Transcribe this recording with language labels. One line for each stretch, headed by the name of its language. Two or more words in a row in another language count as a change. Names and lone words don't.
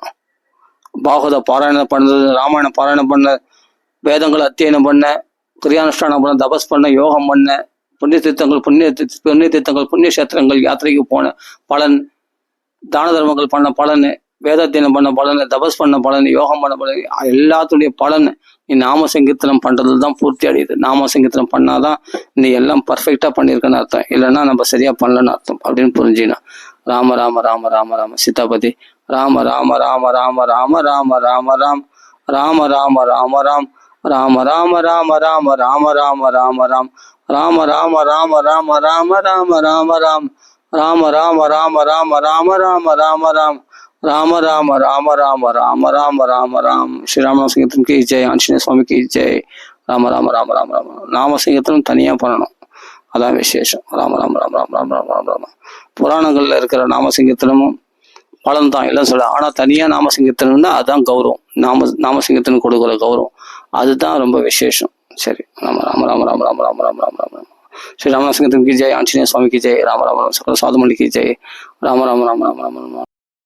Tamil: பாகவத பாராயணம் பண்ணது, ராமாயணம் பாராயணம் பண்ண, வேதங்களை அத்தியனம் பண்ண, கிரியானுஷ்டானம் பண்ண, தபஸ் பண்ண, யோகம் பண்ண, புண்ணிய தீர்த்தங்கள் புண்ணிய கஷேத்திரங்கள் யாத்திரைக்கு போன பலன், தான தர்மங்கள் பண்ண பலன், வேதாத்தியனம் பண்ண பலன், தபஸ் பண்ண பலன், யோகம் பண்ண பலன், எல்லாத்துடைய பலன் நீ நாம சங்கீர்த்தனம் பண்றதுல தான் பூர்த்தி அடையுது. நாம சங்கீர்த்தனம் பண்ணாதான் நீ எல்லாம் பர்ஃபெக்டா பண்ணியிருக்கன்னு அர்த்தம். இல்லைன்னா நம்ம சரியா பண்ணலன்னு அர்த்தம் அப்படின்னு புரிஞ்சுக்கணும். ராம ராம ராம ராம ராம சீதாபதி ராம ராம ராம ராம ராம ராம ராம ராம் ராம ராம ராம ராம் ராம ராம ராம ராம ராம ராம ராம ராம் ராம ராம ராம ராம ராம ராம ராம ராம் ராம ராம ராம ராம ராம ராம ராம ராம் ராம ராம ராம ராம ராம ராம ராம ராம். ஸ்ரீராம சங்கீர்த்தனம்
Hindi: की जय,
Tamil: ஆஞ்சநேய சுவாமி
Hindi: की जय.
Tamil: ராம ராம ராம ராம ராம. நாம சங்கீர்த்தனம் தனியா பண்ணணும், அதான் விசேஷம். ராம ராம ராம ராம ராம ராம ராம ராம. புராணங்கள்ல இருக்கிற நாம சங்கீர்த்தனமும் பலன் தான் எல்லாம் சொல்ல. ஆனா தனியா நாம சங்கீர்த்தனம்னா அதுதான் கௌரவம். நாம சங்கீர்த்தனம் கொடுக்குற கௌரவம் அதுதான் ரொம்ப விசேஷம். சரி, ராம ராம ராம ராம ராம ராம ராம ராம ராம. ஸ்ரீ ராம சங்கீர்த்தனம்
Hindi: की जय,
Tamil: ஆஞ்சநேய சுவாமி
Hindi: की जय.
Tamil: ராம ராம ராம சகல சாதுமணி
Hindi: की जय.
Tamil: ராம ராம ராம ராம ராம ராம.